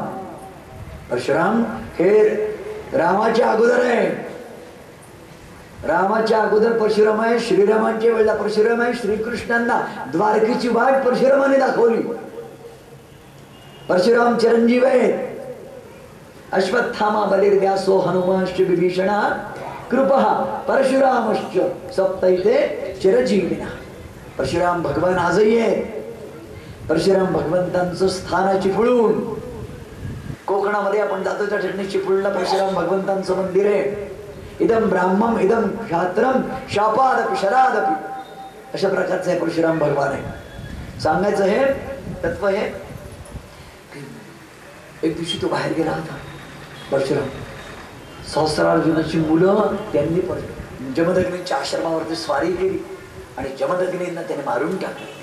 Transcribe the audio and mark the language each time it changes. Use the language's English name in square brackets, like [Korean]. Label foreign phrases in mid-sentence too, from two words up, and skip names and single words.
[Marathi] परशुराम हे रामाच्या अगोदर आहे. रामाच्या अगोदर परशुराम आहे. श्रीरामांच्या वेळेला परशुराम आहे. श्रीकृष्णांना द्वारकेची वाट परशुरामाने दाखवली. परशुराम चिरंजीव आहेत. [Sanskrit] अश्वत्थामा बलिर्व्यासो हनुमांश्च विभीषणा कृपः परशुरामश्च सप्तैते चिरजीविनः. [Marathi] परशुराम भगवान आजही आहेत. परशुराम भगवंतांचं स्थान चिपळूण. कोकणामध्ये आपण जातो त्या ठिकाणी चिपळूणला परशुराम भगवंतांचं मंदिर आहे. [Sanskrit] इदम ब्राह्मम इदम क्षात्रम शापादपि शरादपि [Marathi] अशा प्रकारचं आहे परशुराम भगवान आहे. सांगायचं हे तत्व हे. एक दिवशी तो बाहेर गेला होता परशुराम. सहस्रार्जुनाची मुलं त्यांनी जमदग्नीच्या आश्रमावरती स्वारी केली आणि जमदग्नींना त्याने मारून टाकलं.